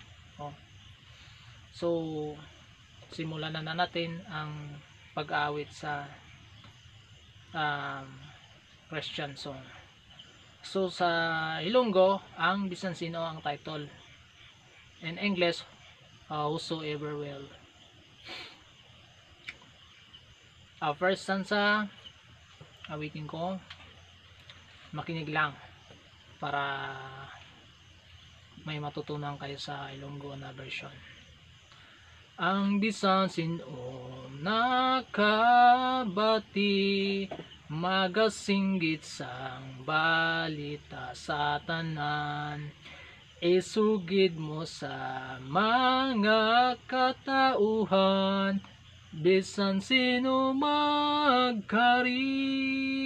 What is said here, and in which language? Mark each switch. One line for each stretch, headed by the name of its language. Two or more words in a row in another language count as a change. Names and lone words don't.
Filipino: So simulan na natin ang pag-aawit sa
English: Christian song.
Filipino: So sa Ilonggo, ang Bisan Sino ang title.
English: In English, Whosoever Will. First stanza,
Filipino: awitin ko. Makinig lang para may matutunan kayo sa Ilonggo na version.
Hiligaynon: Ang bisan sino nakabati, magasinggit sang balita sa tanan, isugid mo sa mga katauhan, bisan sino magkari.